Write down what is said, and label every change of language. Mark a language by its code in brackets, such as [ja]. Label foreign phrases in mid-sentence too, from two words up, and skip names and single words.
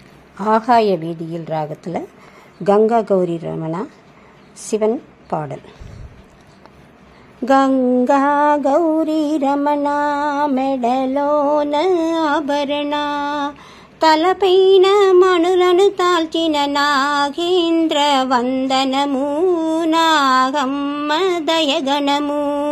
[ta] ஆகாய வீதியில் ராகத்தில் கங்கா கௌரி ரமணா சிவன் பாடல். [te] గంగా గౌరీ రమణ మెడలోన ఆభరణ, తలపైన మణులను తాల్చిన నాగేంద్ర వందనము, నాగమ్మ దయగణము.